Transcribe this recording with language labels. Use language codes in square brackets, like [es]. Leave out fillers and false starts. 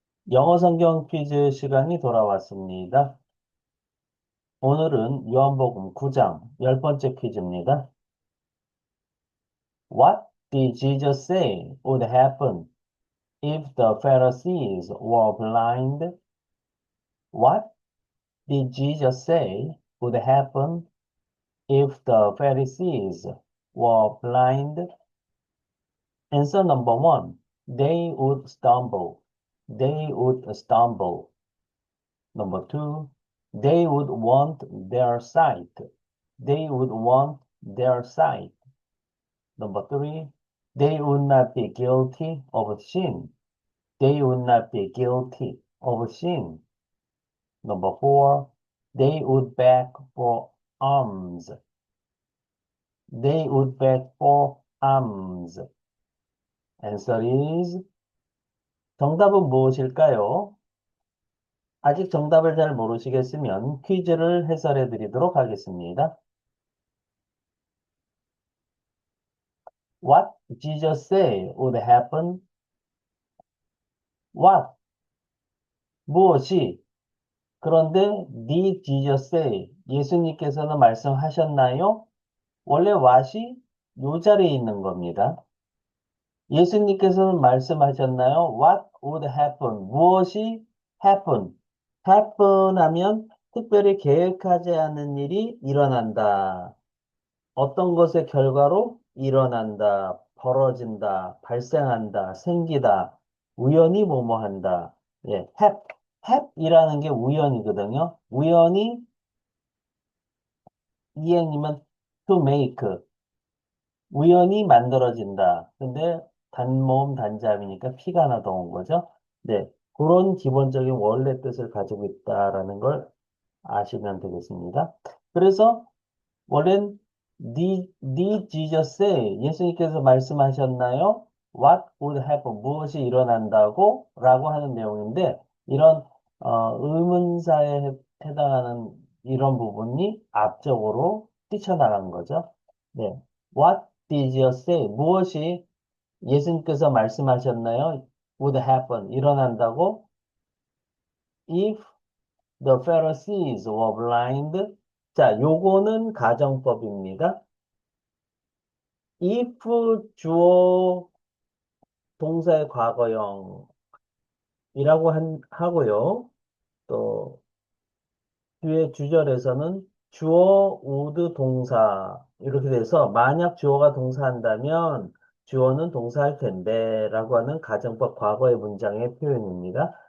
[ko] 영어 성경 퀴즈 시간이 돌아왔습니다. 오늘은 요한복음 9장 10번째 퀴즈입니다. [en] What did Jesus say would happen if the Pharisees were blind? What did Jesus say would happen if the Pharisees were blind? Answer number one, they would stumble. They would stumble. Number two, they would want their sight. They would want their sight. Number three, they would not be guilty of sin. They would not be guilty of sin. Number four, they would beg for alms. They would beg for alms. Answer is [ko] 정답은 무엇일까요? 아직 정답을 잘 모르시겠으면 퀴즈를 해설해 드리도록 하겠습니다. [en] What Jesus say would happen? [ko] What? 무엇이? 그런데 [en] did Jesus say? [ko] 예수님께서는 말씀하셨나요? 원래 what이 요 자리에 있는 겁니다. 예수님께서는 말씀하셨나요? [en] What would happen? [ko] 무엇이 [en] happen? [ko] happen 하면 특별히 계획하지 않은 일이 일어난다. 어떤 것의 결과로 일어난다, 벌어진다, 발생한다, 생기다, 우연히 뭐뭐한다. 예, happ이라는 게 우연이거든요. 우연히 이행이면 [en] to make, [ko] 우연히 만들어진다. 근데 단모음 단자음이니까 피가 하나 더 온 거죠. 네, 그런 기본적인 원래 뜻을 가지고 있다라는 걸 아시면 되겠습니다. 그래서 원래는 [en] did Jesus say? [ko] 예수님께서 말씀하셨나요? [en] What would happen? [ko] 무엇이 일어난다고? 라고 하는 내용인데 이런 의문사에 해당하는 이런 부분이 앞쪽으로 뛰쳐나간 거죠. [en] 네. What did Jesus say? [ko] 무엇이 예수님께서 말씀하셨나요? [en] would happen. [ko] 일어난다고? [en] If the Pharisees were blind. [ko] 자, 요거는 가정법입니다. if 주어 동사의 과거형이라고 하고요. 또 뒤에 주절에서는 주어 would 동사 이렇게 돼서 만약 주어가 동사한다면 주어는 동사할 텐데 라고 하는 가정법 과거의 문장의 표현입니다.